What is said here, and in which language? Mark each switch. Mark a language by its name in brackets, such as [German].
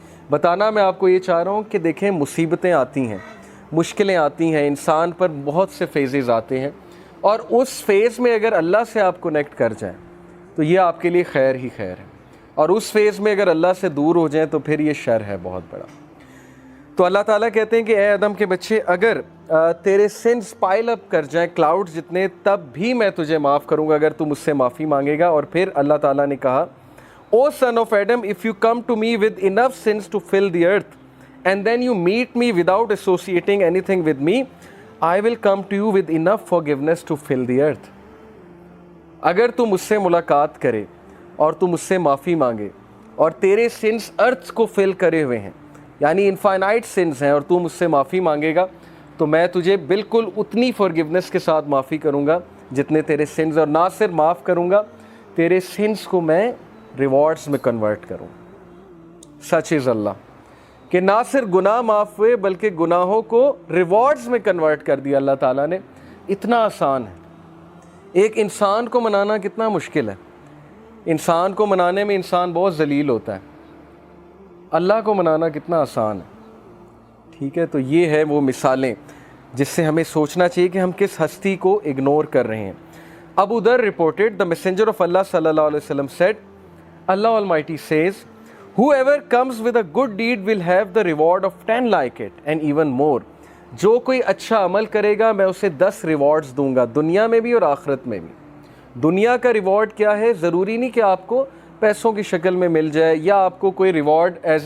[Urdu] بتانا میں آپ کو یہ چاہ رہا ہوں کہ دیکھیں, مصیبتیں آتی ہیں, مشکلیں آتی ہیں, انسان پر بہت سے فیزز آتے ہیں, اور اس فیز میں اگر اللہ سے آپ کنیکٹ کر جائیں تو یہ آپ کے لیے خیر ہی خیر ہے, اور اس فیز میں اگر اللہ سے دور ہو جائیں تو پھر یہ شر ہے بہت بڑا. تو اللہ تعالیٰ کہتے ہیں کہ اے آدم کے بچے, اگر تیرے سنس پائل اپ کر جائیں کلاؤڈ جتنے, تب بھی میں تجھے معاف کروں گا اگر تو مجھ سے معافی مانگے گا. اور پھر اللہ تعالیٰ نے کہا, [English] O son of Adam, if you come to me with enough sins to fill the earth, and then you meet me without associating anything with me, I will come to you with enough forgiveness to fill the earth. [Urdu] اگر تو مجھ سے ملاقات کرے اور تو مجھ سے معافی مانگے اور تیرے سنس ارتھ کو فل کرے ہوئے ہیں, یعنی انفائنائٹ سنس ہیں, اور تو مجھ سے معافی مانگے گا, تو میں تجھے بالکل اتنی فارگیونیس کے ساتھ معافی کروں گا جتنے تیرے سنس, اور نہ صرف معاف کروں گا, تیرے سنس کو میں ریوارڈز میں کنورٹ کروں. سچ از اللہ کہ نہ صرف گناہ معاف ہوئے بلکہ گناہوں کو ریوارڈز میں کنورٹ کر دیا اللہ تعالیٰ نے. اتنا آسان ہے. ایک انسان کو منانا کتنا مشکل ہے, انسان کو منانے میں انسان بہت ذلیل ہوتا ہے, اللہ کو منانا کتنا آسان ہے. ٹھیک ہے, تو یہ ہے وہ مثالیں جس سے ہمیں سوچنا چاہیے کہ ہم کس ہستی کو اگنور کر رہے ہیں. [English] Abu Dharr reported, the messenger of Allah sallallahu alaihi wasallam said, Allah Almighty says, whoever comes with a good deed will have the reward of 10 like it and even more. [Urdu] جو کوئی اچھا عمل کرے گا میں اسے 10 ریوارڈز دوں گا, دنیا میں بھی اور آخرت میں بھی. دنیا کا ریوارڈ کیا ہے؟ ضروری نہیں کہ آپ کو پیسوں کی شکل میں مل جائے یا آپ کو کوئی ریوارڈ ایز اے